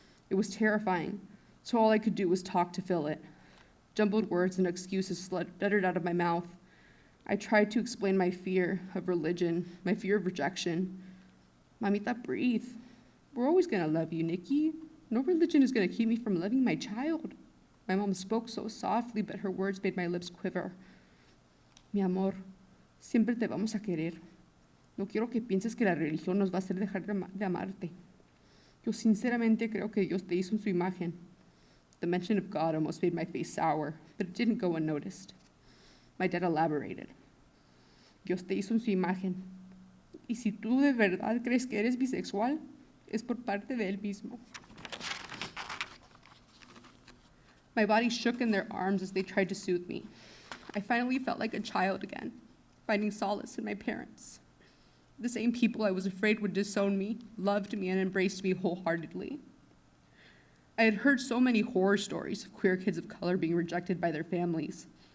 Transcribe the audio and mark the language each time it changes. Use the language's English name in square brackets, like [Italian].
[English] It was terrifying, so all I could do was talk to fill it. Jumbled words and excuses stuttered out of my mouth. I tried to explain my fear of religion, my fear of rejection. Mamita, breathe. We're always going to love you, Nikki. No religion is going to keep me from loving my child. My mom spoke so softly, but her words made my lips quiver. [Spanish] Mi amor, siempre te vamos a querer. No quiero que pienses que la religión nos va a hacer dejar de amarte. Yo sinceramente creo que Dios te hizo en su imagen. [English] The mention of God almost made my face sour, but it didn't go unnoticed. My dad elaborated. [Spanish] Dios te hizo en su imagen. Y si tú de verdad crees que eres bisexual, es por parte de él mismo. [English] My body shook in their arms as they tried to soothe me. I finally felt like a child again, finding solace in my parents. The same people I was afraid would disown me, loved me, and embraced me wholeheartedly. I had heard so many horror stories of queer kids of color being rejected by their families.